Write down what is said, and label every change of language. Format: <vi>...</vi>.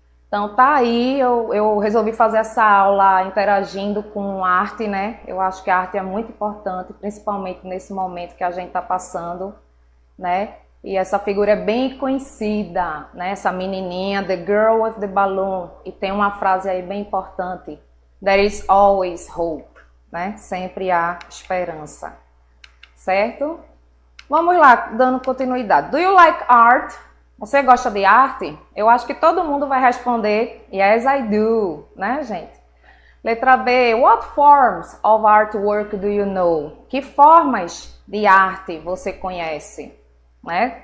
<pt>Então tá aí, eu resolvi fazer essa aula interagindo com arte, né? Eu acho que a arte é muito importante, principalmente nesse momento que a gente tá passando, né? E essa figura é bem conhecida, né? Essa menininha, The Girl with the Balloon. E tem uma frase aí bem importante,</pt> <en>There is always hope,</en> <pt>né? Sempre há esperança, certo? Vamos lá, dando continuidade.</pt> <en>Do you like art?</en> <pt>Você gosta de arte? Eu acho que todo mundo vai responder</pt> <en>Yes, I do,</en> <pt>né, gente? Letra B.</pt> <en>What forms of artwork do you know?</en> <pt>Que formas de arte você conhece? Né?</pt>